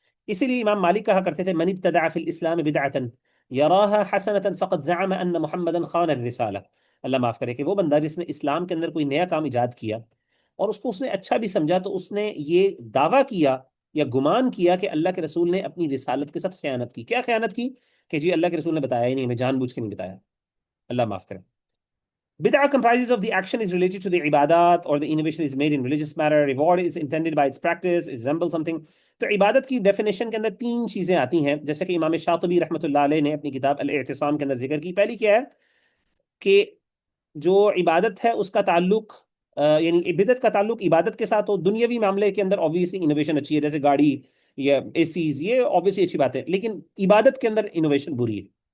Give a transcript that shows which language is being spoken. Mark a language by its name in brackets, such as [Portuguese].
[Urdu] اسی لیے امام مالک کہا کرتے تھے [Arabic] من ابتدع فی الاسلام بدعۃ یراها حسنۃ فقد زعم ان محمدا خان الرسالہ. [Urdu] اللہ معاف کرے کہ وہ بندہ جس نے اسلام کے اندر کوئی نیا کام ایجاد کیا اور اس کو اس نے اچھا بھی سمجھا، تو اس نے یہ دعویٰ کیا یا گمان کیا کہ اللہ کے رسول نے اپنی رسالت کے ساتھ خیانت کی. کیا خیانت کی؟ کہ جی اللہ کے رسول نے بتایا ہی نہیں، ہمیں جان بوجھ کے نہیں بتایا. اللہ معاف کرے. [English] Bid'ah comprises of the action is related to the ibadat or the innovation is made in religious matter. Reward is intended by its practice. It resembles something. [Urdu] تو عبادت کی ڈیفینیشن کے اندر تین چیزیں آتی ہیں، جیسے کہ امام شاطبی رحمۃ اللہ علیہ نے اپنی کتاب الاعتصام کے اندر ذکر کی. پہلی کیا ہے کہ جو عبادت ہے اس کا تعلق یعنی بدعت کا تعلق عبادت کے ساتھ ہو. دنیاوی معاملے کے اندر [English] obviously [Urdu] انوویشن اچھی ہے، جیسے گاڑی یا اے سیز، یہ obviously اچھی بات ہے، لیکن عبادت کے اندر انوویشن بری ہے.